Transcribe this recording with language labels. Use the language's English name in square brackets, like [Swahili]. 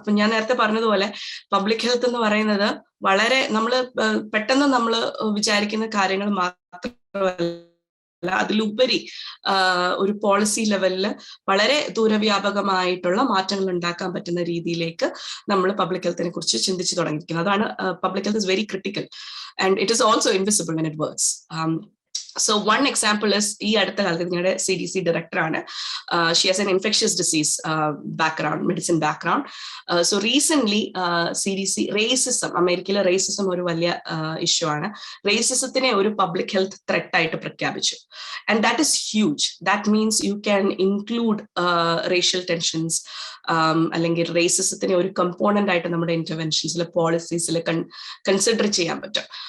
[Malayalam] അപ്പൊ ഞാൻ നേരത്തെ പറഞ്ഞതുപോലെ പബ്ലിക് ഹെൽത്ത് എന്ന് പറയുന്നത് വളരെ പെട്ടെന്ന് നമ്മൾ വിചാരിക്കുന്ന കാര്യങ്ങൾ മാത്രമല്ല, അതിലുപരി ഒരു പോളിസി ലെവലിൽ വളരെ ദൂരവ്യാപകമായിട്ടുള്ള മാറ്റങ്ങൾ ഉണ്ടാക്കാൻ പറ്റുന്ന രീതിയിലേക്ക് നമ്മൾ പബ്ലിക് ഹെൽത്തിനെ കുറിച്ച് ചിന്തിച്ചു തുടങ്ങിയിരിക്കുന്നത്. അതാണ് [English] Public health is very critical and it is also invisible when it works. So one example is [Malayalam] ഈ അടുത്ത കാലത്ത് ഞങ്ങളുടെ CDC director ആണ്. [English] She has an infectious disease background, medicine background. So recently [Malayalam] CDC racism, അമേരിക്കയിലെ racism ഒരു വലിയ issue ആണ്. racismത്തിനെ ഒരു പബ്ലിക് ഹെൽത്ത് ത്രെറ്റ് ആയിട്ട് പ്രഖ്യാപിച്ചു. [English] And that is huge. That means you can include racial tensions, [Malayalam] അല്ലെങ്കിൽ റേസിസത്തിനെ ഒരു കമ്പോണന്റ് ആയിട്ട് നമ്മുടെ ഇന്റർവെൻഷൻസിൽ പോളിസീസിൽ കൺസിഡർ ചെയ്യാൻ പറ്റും.